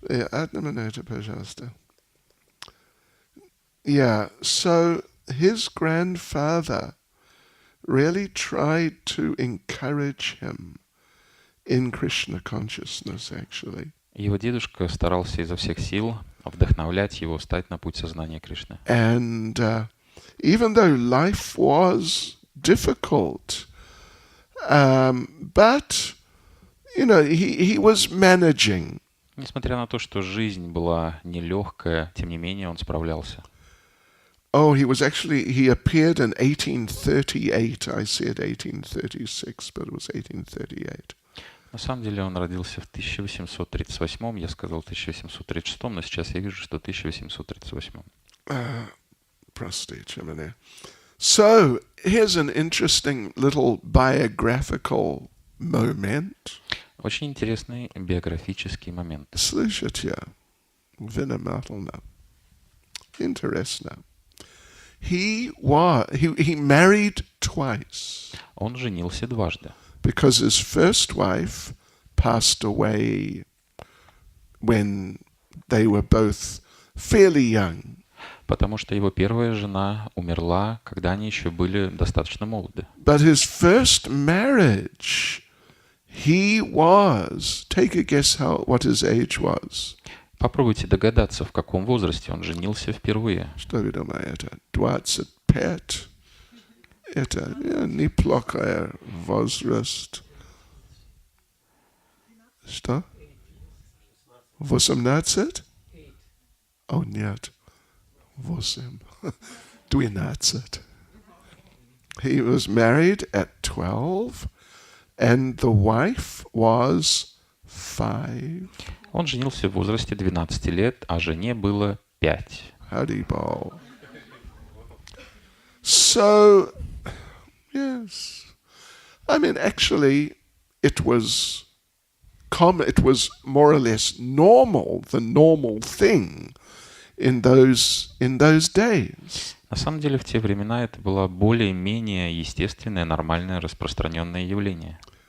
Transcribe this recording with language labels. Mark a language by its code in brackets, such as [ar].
[ru] Одну минуту, пожалуйста. [en] Yeah, so his grandfather really tried to encourage him in Krishna consciousness, actually. [ru] Его дедушка старался изо всех сил вдохновлять его стать на путь сознания Кришны. [en] And even though life was difficult, but, he was managing. [ru] Несмотря на то, что жизнь была нелегкая, тем не менее он справлялся. [en] He appeared in 1838. I said 1836, but it was 1838. [ru] На самом деле он родился в 1838, я сказал 1836, но сейчас я вижу, что 1838. Простите меня. [en] So, here's an interesting little biographical moment. [ru] Очень интересный биографический момент. Слушайте, внимательно. Интересно. [en] he married twice [ru] Он женился дважды, [en] because his first wife passed away when they were both fairly young. [ru] потому что его первая жена умерла, когда они еще были достаточно молоды. [en] But his first marriage, he was, take a guess what his age was. [ru] Попробуйте догадаться, в каком возрасте он женился впервые. Что вы думаете? 25? Это неплохой возраст. Что? 18? О, нет. 8. 12. [en] He was married at 12, and the wife was 5. [ru] Он женился в возрасте 12 лет, а жене было 5. [en] Haribol. So, yes. I mean, actually, it was more or less normal, the normal thing in those days. [ru] На самом деле, в те времена это было более-менее естественное, нормальное, распространенное явление.